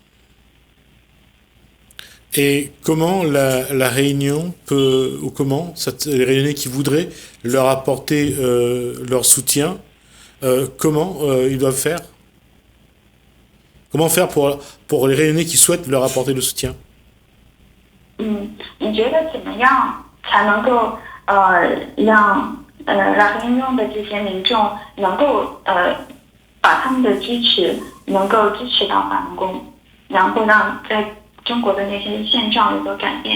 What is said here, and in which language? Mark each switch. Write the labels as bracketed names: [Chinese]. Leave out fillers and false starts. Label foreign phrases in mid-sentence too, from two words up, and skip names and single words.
[French] Et comment la Réunion peut, ou comment les Réunionnais qui voudraient leur apporter leur soutien, comment ils doivent faire? Comment faire pour les Réunionnais qui souhaitent leur apporter le soutien? [Chinese] 你觉得怎么样才能够让 La Réunion 的这些民众能够把他们的支持能够支持到法轮功，然后让在中国的那些现状有所改变？